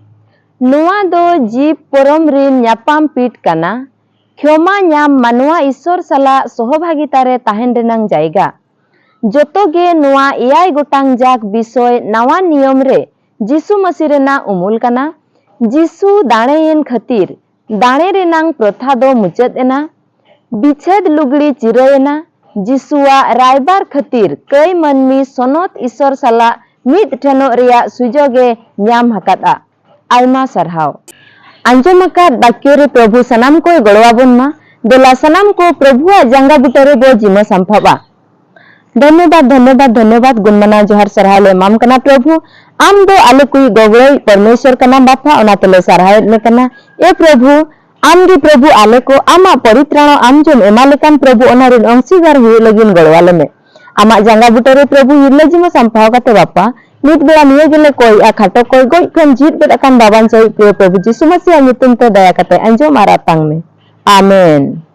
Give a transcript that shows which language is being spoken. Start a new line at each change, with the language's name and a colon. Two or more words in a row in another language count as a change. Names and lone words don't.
Santali: Noa do jib porom rin nyapam pit kana. Khyoma nyam manua Ishor sala sohobhagitare tahen renang jaiga. Joto ge noa 7 gotang jak bisoy nawa niyom re Jisu Masih rena umul kana. Jisu daneyen khatir दाणे रेनांग प्रथा दो मुचाद एना बिछेद लुगड़ी चिरायना जिसुआ रायबार खतीर कई मनमी सोनत ईश्वर साला मिद ठेनो रिया सुजोगे न्याम हकादा आयमा सरहाव आंजमका बाक्योरे प्रभु सनाम को गड़वाबन मा देला सनाम को प्रभुआ जांगा बुटरे बो जिमा संभावा धन्यवाद धन्यवाद धन्यवाद गुणमना जोहार सरहाले माम कना प्रभु आम दो आले कुई गगड़ई परमेश्वर कना बापा ओना तले सरहाय ने कना ए प्रभु आम गे प्रभु आले को आमा परित्राण आम जोम एमालेकान प्रभु ओना रिन अंशीगार हुए लगिन गड़वाले में आमा जांगा बुटरे प्रभु हिरले जिमा संभाव कते बापा नित बेला निये गेले कोई आ खाटो कोई गोई कन जीत बेद अकान बाबान सही प्रभु जिसु मसीह nyutum te daya kate anjo maratang me amen.